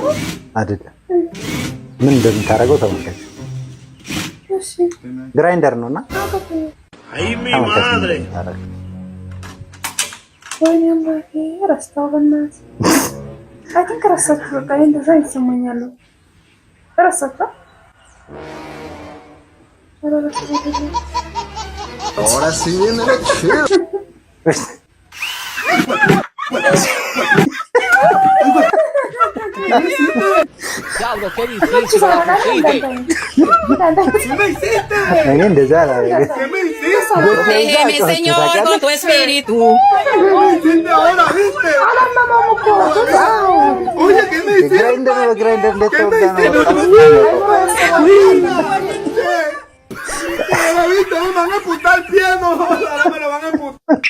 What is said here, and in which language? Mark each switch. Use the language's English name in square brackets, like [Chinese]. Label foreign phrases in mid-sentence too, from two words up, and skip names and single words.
[Amharic] አይደለም ምን እንደምታደርገው ተመልከች። እሺ ግራይንደር ነውና [Spanish] ay madre [Amharic] ወይኔም ረስታው በእናት [English] I think [Amharic] ረሳችሁ። በቃ እንደዛ ይሰማኛል። ረሳችሁ [Spanish] ahora sí viene la chido. Diablo, qué difícil la pusiste. [Amharic] ¿Qué እንደዛ አላረገ? [Spanish] Déjeme, Señor, con tu espíritu. Ahora viste. Oye, ¿qué me hiciste? Grinder Ahora viste, me van a amputar el pie, no, ahora me lo van a amputar.